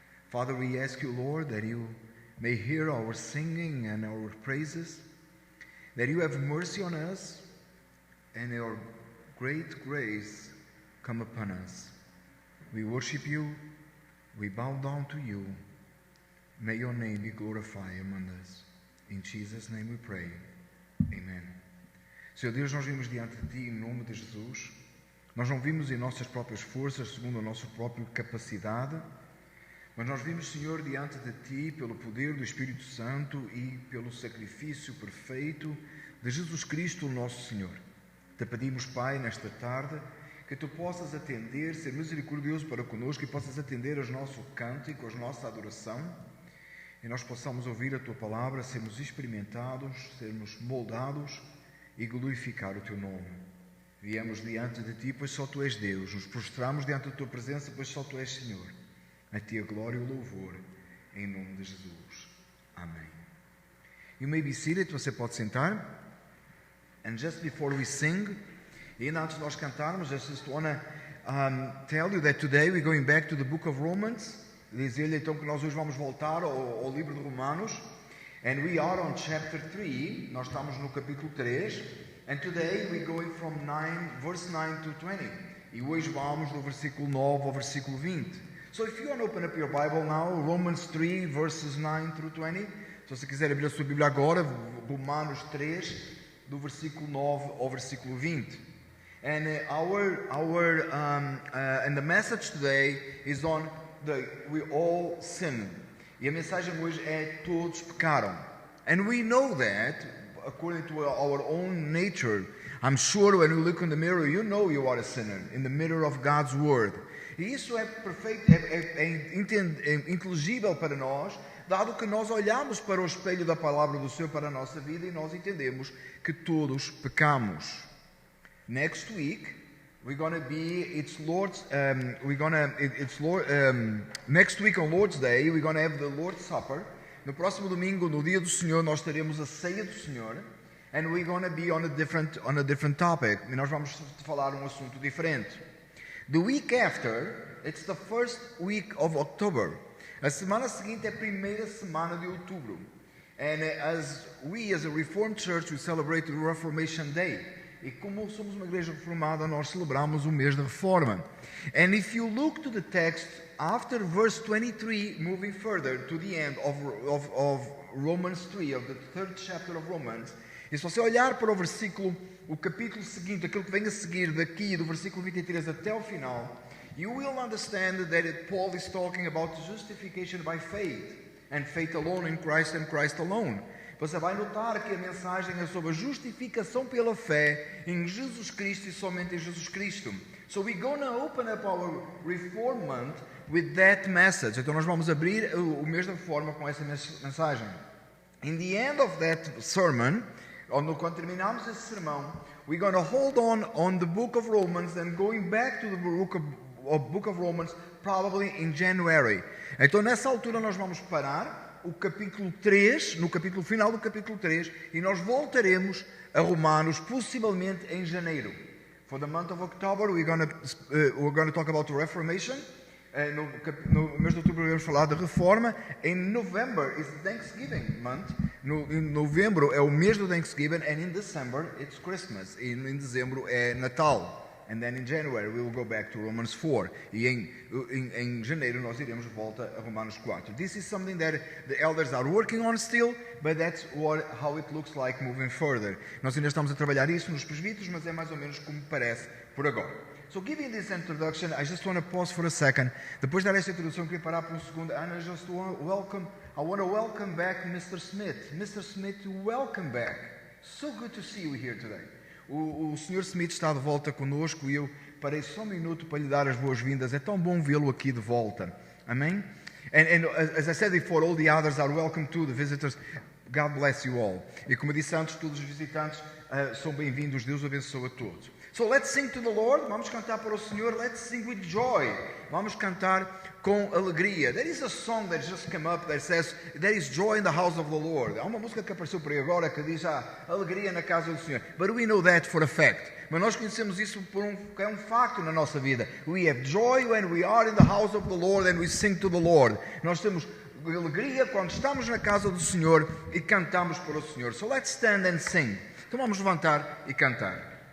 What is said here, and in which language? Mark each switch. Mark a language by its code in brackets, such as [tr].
[en] Father, we ask you, Lord, that you may hear our singing and our praises, that you have mercy on us, and your great grace come upon us. We worship you, we bow down to you. May your name be glorified among us. In Jesus' name we pray. Amen. [pt] Senhor Deus, nós vimos diante de ti em nome de Jesus. Nós não vimos em nossas próprias forças, segundo a nossa própria capacidade, mas nós vimos, Senhor, diante de ti pelo poder do Espírito Santo e pelo sacrifício perfeito de Jesus Cristo, o nosso Senhor. Te pedimos, Pai, nesta tarde, que tu possas atender, ser misericordioso para conosco e possas atender aos nossos cânticos, a nossa adoração, e nós possamos ouvir a tua palavra, sermos experimentados, sermos moldados e glorificar o teu nome. Viemos diante de ti, pois só tu és Deus. Nos prostramos diante da tua presença, pois só tu és Senhor. A ti a glória e o louvor, em nome de Jesus. Amém. [en] You may be seated, [pt] você pode sentar. [en] And just before we sing, [pt] e antes de nós cantarmos, [en] I just want to tell you that today we're going back to the book of Romans. [pt] Dizer-lhe então que nós hoje vamos voltar ao livro de Romanos. [en] And we are on chapter 3, [pt] nós estamos no capítulo 3. [en] And today we're going from verse 9 to 20. [pt] E hoje vamos do versículo 9 ao versículo 20. [en] So if you want to open up your Bible now, Romans 3, verses 9 through 20. [pt] Se você quiser abrir a sua Bíblia agora, Romanos 3, do versículo 9 ao versículo 20. [en] And and the message today is on we all sin. [pt] E a mensagem hoje é todos pecaram. [en] And we know that, according to our own nature, I'm sure when you look in the mirror, you know you are a sinner, in the mirror of God's Word. [pt] E isso é perfeito, é inteligível para nós, dado que nós olhamos para o espelho da palavra do Senhor para a nossa vida e nós entendemos que todos pecamos. [en] Next week, next week on Lord's Day, we're going to have the Lord's Supper. [pt] No próximo domingo, no dia do Senhor, nós teremos a ceia do Senhor. [en] And we're going to be on a different topic. [pt] E nós vamos falar assunto diferente. [en] The week after, it's the first week of October. [pt] A semana seguinte é a primeira semana de outubro. [en] And as a Reformed Church, we celebrate the Reformation Day. [pt] E como somos uma igreja reformada, nós celebramos o mês da Reforma. [en] And if you look to the text, after verse 23, moving further to the end of Romans 3, of the third chapter of Romans, [pt] e se você olhar para o capítulo seguinte, aquilo que vem a seguir daqui, do versículo 23 até o final, [en] you will understand that Paul is talking about justification by faith, and faith alone in Christ and Christ alone. [pt] Você vai notar que a mensagem é sobre a justificação pela fé em Jesus Cristo e somente em Jesus Cristo. [en] So we're going to open up our Reform Month with that message. [pt] Então nós vamos abrir o mês da Reforma com essa mensagem. [en] In the end of that sermon, [pt] quando terminarmos esse sermão, [en] we're going to hold on the book of Romans and going back to the book of Romans probably in January. [pt] Então nessa altura nós vamos parar o capítulo 3, no capítulo final do capítulo 3, e nós voltaremos a Romanos possivelmente em janeiro. [en] For the month of October we're going to talk about the Reformation. [pt] No mês de outubro vamos falar de reforma. [en] Em November is Thanksgiving month. [pt] Em novembro é o mês do Thanksgiving, [en] and in December it's Christmas. [pt] E em dezembro é Natal. [en] And then in January we will go back to Romans 4. [pt] E em janeiro nós iremos de volta a Romanos 4. [en] This is something that the elders are working on still, but that's how it looks like moving further. [pt] Nós ainda estamos a trabalhar isso nos presbíteros, mas é mais ou menos como parece por agora. [en] So giving this introduction, I just want to pause for a second. [pt] Depois de dar esta introdução, queria parar por um segundo. [en] And I want to welcome back Mr. Smith. Mr. Smith, welcome back. So good to see you here today. [pt] O Sr. Smith está de volta conosco e eu parei só um minuto para lhe dar as boas-vindas. É tão bom vê-lo aqui de volta. Amém? [en] And as I said before, all the others are welcome too, the visitors. God bless you all. [pt] E como disse antes, todos os visitantes são bem-vindos. Deus abençoe a todos. [en] So let's sing to the Lord. [pt] Vamos cantar para o Senhor. [en] Let's sing with joy. [pt] Vamos cantar com alegria. [en] There is a song that just came up that says there is joy in the house of the Lord. [pt] Há uma música que apareceu por aí agora que diz alegria na casa do Senhor. [en] But we know that for a fact. [pt] Mas nós conhecemos isso que é um facto na nossa vida. [en] We have joy when we are in the house of the Lord and we sing to the Lord. [pt] Nós temos alegria quando estamos na casa do Senhor e cantamos para o Senhor. [en] So let's stand and sing. [pt] Então vamos levantar e cantar.